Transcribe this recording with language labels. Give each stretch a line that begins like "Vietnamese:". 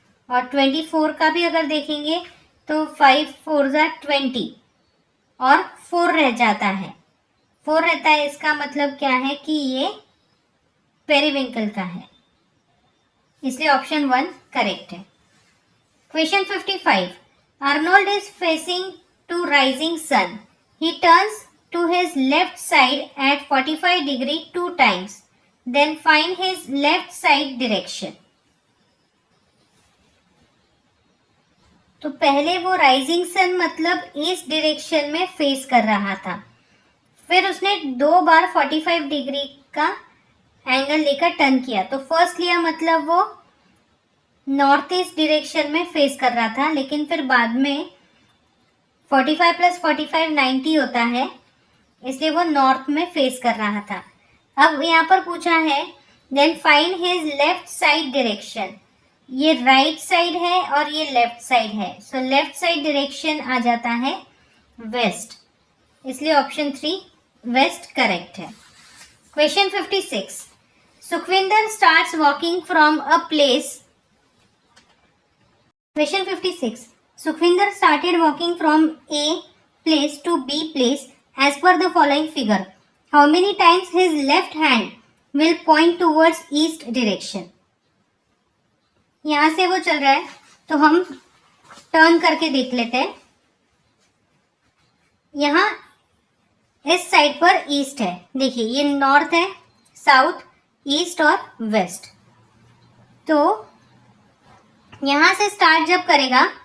Hindi: और 24 का भी अगर देखेंगे तो 5 4 जा 20 और 4 रह जाता है, 4 रहता है, इसका मतलब क्या है कि ये पेरीविंकल का है, इसलिए
English: Option 1 correct है। Question 55, Arnold is facing to rising sun, he turns to his left side at 45 degree 2 times, then find his left side direction।
Hindi: तो पहले वो राइजिंग सन मतलब इस डायरेक्शन में फेस कर रहा था, फिर उसने 2 बार 45 डिग्री का एंगल लेकर टर्न किया, तो फर्स्ट लिया मतलब वो नॉर्थ ईस्ट डायरेक्शन में फेस कर रहा था, लेकिन फिर बाद में 45 प्लस 45 90 होता है, इसलिए वो नॉर्थ में फेस कर रहा था। अब यहाँ पर पूछा है
English: then find his left side direction,
Hindi: ये राइट साइड है और ये लेफ्ट साइड है, सो लेफ्ट साइड डायरेक्शन आ जाता है वेस्ट, इसलिए
English: option 3 west correct
Hindi: है।
English: Question 56, Sukhwinder starts walking from a place. Question 56, Sukhwinder started walking from A place to B place as per the following figure, how many times his left hand will point towards east direction।
Hindi: यहां से वो चल रहा है तो हम turn करके देख लेते हैं। यहां इस साइड पर ईस्ट है, देखिए ये नॉर्थ है, साउथ, ईस्ट और वेस्ट, तो यहां से स्टार्ट जब करेगा